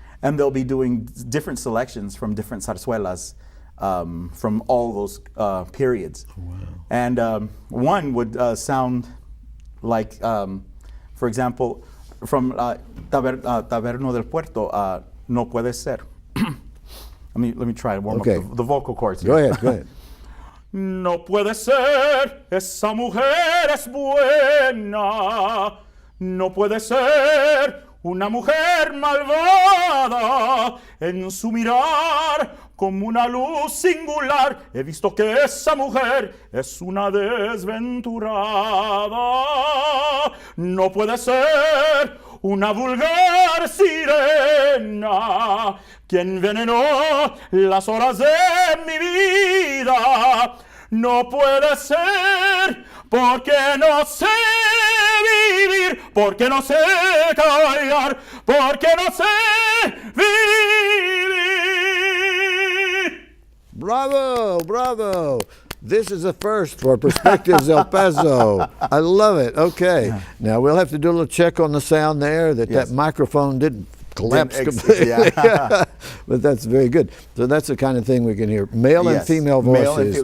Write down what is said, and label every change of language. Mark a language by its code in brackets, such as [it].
[en] And they'll be doing different selections from different zarzuelas from all those periods. Oh, wow. And one would sound like, for example, from Taberno del Puerto, No Puede Ser. let me try to warm up the vocal cords here. Go ahead. [es] No puede ser, esa mujer es buena. No puede ser una mujer malvada. En su mirar como una luz singular he visto que esa mujer es una desventurada. No puede ser una vulgar sirena quien envenenó las horas de mi vida. No puede ser porque no sé vivir, porque no sé callar, porque no sé vivir. Bravo, bravo. [en] This is a first for Perspectives El Paso. I love it. Okay. Now we'll have to do a little check on the sound there, that microphone didn't collapse completely. But that's very good. So that's the kind of thing we can hear. Male and female voices.